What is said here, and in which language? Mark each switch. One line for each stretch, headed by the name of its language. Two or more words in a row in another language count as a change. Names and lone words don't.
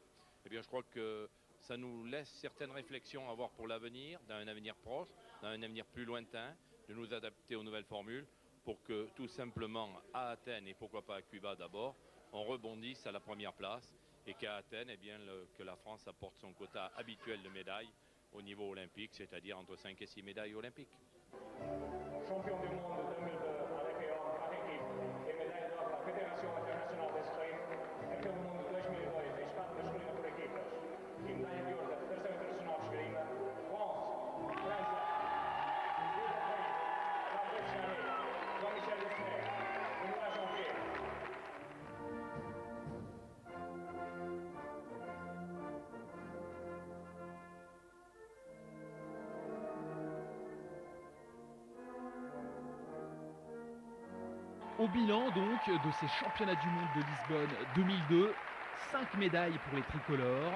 French: Eh bien, je crois que ça nous laisse certaines réflexions à avoir pour l'avenir, dans un avenir proche, dans un avenir plus lointain, de nous adapter aux nouvelles formules pour que tout simplement à Athènes et pourquoi pas à Cuba d'abord, on rebondisse à la première place et qu'à Athènes, eh bien, que la France apporte son quota habituel de médailles au niveau olympique, c'est-à-dire entre 5 et 6 médailles olympiques. Champion du monde 2002 avec par équipe et médaille d'or de la Fédération internationale d'escrime,
Portuguese: campeão do mundo 2002 em espaço masculino por equipas e medalha de ouro da Federação Internacional de Esgrima,
French: France, França, Fabrice Janet, Jean-Michel Desmet, Benoît Janvier. Au bilan donc de ces championnats du monde de Lisbonne 2002, 5 médailles pour les tricolores.